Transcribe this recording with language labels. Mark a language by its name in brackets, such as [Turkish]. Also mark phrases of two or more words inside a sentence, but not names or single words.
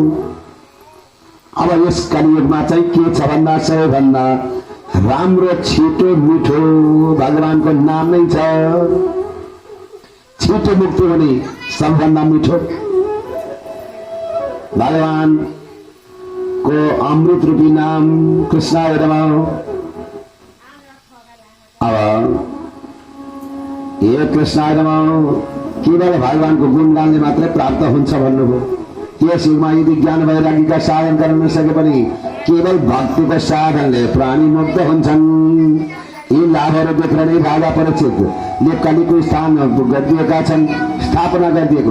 [Nepali] अब यस कलियुगमा चाहिँ के छ भन्दा सबैभन्दा राम्रो छिटो मिठो भगवानको नाम नै छ। छिटो मुक्ति हुने सबभन्दा मिठो भगवानको अमृत रूपी नाम [Sanskrit] कृष्णाय नमः। [Nepali] अब ये [Sanskrit] कृष्णाय नमः [Nepali] केवल भगवानको गुणगानले मात्रै प्राप्त हुन्छ भन्नुभयो। यस युगमा यदि ज्ञान वैराग्यका साधन गर्न नसके पनि केवल भक्तिको साधनले प्राणी मुक्त हुन्छन्। यी लाभहरू देखेर नै राजा परीक्षितले कलिको स्थान गरिदिएका छन्, स्थापना गरिदिएको।